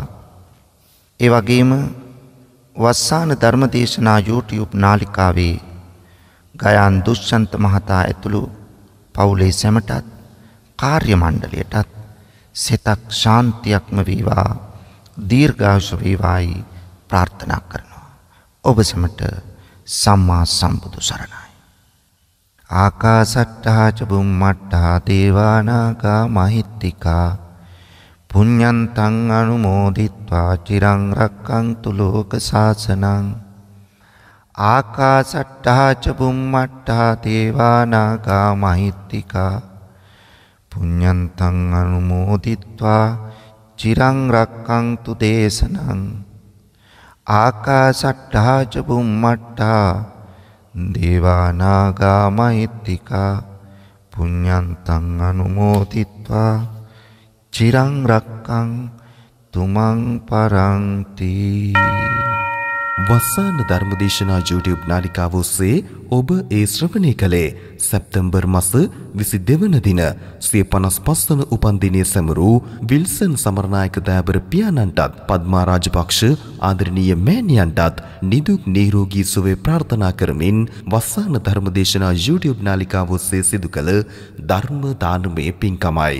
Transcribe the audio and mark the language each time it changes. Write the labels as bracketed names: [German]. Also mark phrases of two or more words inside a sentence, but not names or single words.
[Sinhala] ඒ වගේම වස්සාන ධර්මදේශනා YouTube නාලිකාවේ ගයාන් දුෂ්‍යන්ත මහතා ඇතුළු පවුලේ සැමටත් කාර්ය මණ්ඩලයටත් සිතක් ශාන්තියක්ම වේවා, දීර්ඝායුෂ වේවායි ප්‍රාර්ථනා කරනවා. ඔබ සැමට සම්මා සම්බුදු සරණයි. [Pali] ආකාසට්ටා ච බුම්මට්ටා දේවානාගා මහිත්‍තිකා පුඤ්ඤන්තං අනුමෝදිත්වා චිරං රක්ඛන්තු ලෝක සාසනං. ආකාසට්ටා ච බුම්මට්ටා දේවානාගා මහිත්‍තිකා පුඤ්ඤන්තං අනුමෝදිත්වා චිරං රක්ඛන්තු දේශනං. ආකාසට්ටා ච බුම්මට්ටා දේවානාගා මහිත්‍තිකා පුඤ්ඤන්තං අනුමෝදිත්වා චිරං රක්ඛන්තු මං පරන්ති. [Sinhala] වස්සාන ධර්මදේශනා YouTube නාලිකාව ඔස්සේ ඔබ ඒ ශ්‍රවණය කළේ සැප්තැම්බර් මාස 22 වන දින 55 වන උපන්දිනය සැමරූ විල්සන් සමරනායක දයාබර පියාණන්ටත් පද්මා රාජපක්ෂ ආදරණීය මෑණියන්ටත් නිදුක් නිරෝගී සුවය ප්‍රාර්ථනා කරමින් වස්සාන ධර්මදේශනා YouTube නාලිකාව ඔස්සේ සිදු කළ ධර්ම දානමය පින්කමයි.